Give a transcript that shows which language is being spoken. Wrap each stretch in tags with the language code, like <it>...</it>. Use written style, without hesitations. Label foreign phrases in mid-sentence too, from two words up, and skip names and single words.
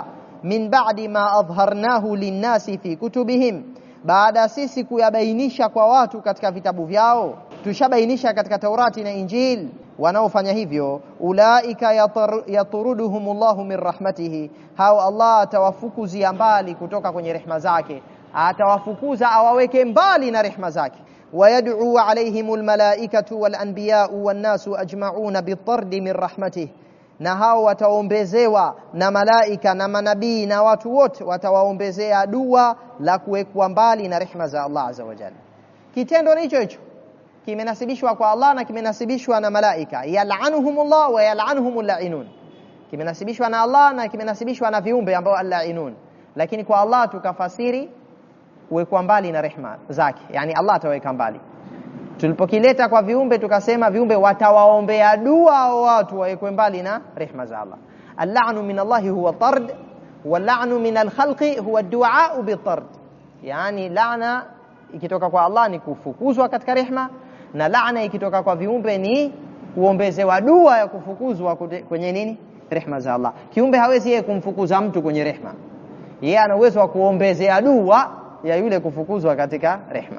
<ar>من بعد ما أظهرناه للناس في كتبهم,</ar> <sw>baada sisi kuyabainisha kwa watu katika vitabu vyao, tushabainisha katika Taurati na Injil. Wanaofanya hivyo,</sw> <ar>أولئك يطردهم الله من رحمته,</ar> <sw>hao Allah atawafukuzia mbali kutoka kwenye rehema zake, atawafukuza awaweke mbali na rehema zake.</sw> <ar>ويدعو عليهم الملائكة والأنبياء والناس أجمعون بالطرد من رحمته,</ar> <sw>na hao wataombezewa na malaika na manabii na watu wote watawaombezea dua la kuwekwa mbali na rehema za Allah</sw> <ar>عز وجل.</ar> <sw>kitendo ni hicho hicho, kimenasibishwa kwa Allah na kimenasibishwa na malaika.</sw> <ar>يلعنهم الله ويلعنهم اللاعنون,</ar> <sw>kimenasibishwa na Allah na kimenasibishwa na viumbe ambao al-la'inun. Lakini kwa Allah tukafasiri kuwekwa mbali na rehema zake, yani Allah ataweka mbali. Tulipokileta kwa viumbe tukasema viumbe watawaombea dua watu wawekwe mbali na rehema za Allah.</sw> <ar>اللعن من الله هو طرد، واللعن من الخلق هو الدعاء بالطرد.</ar> <sw>Yani laana ikitoka kwa Allah ni kufukuzwa katika rehema, na laana ikitoka kwa viumbe ni kuombezewa dua ya kufukuzwa kwenye nini? Rehema za Allah. Kiumbe hawezi yeye kumfukuza mtu kwenye rehema, yeye ana uwezo wa kuombezea dua ya yule kufukuzwa katika rehema.</sw>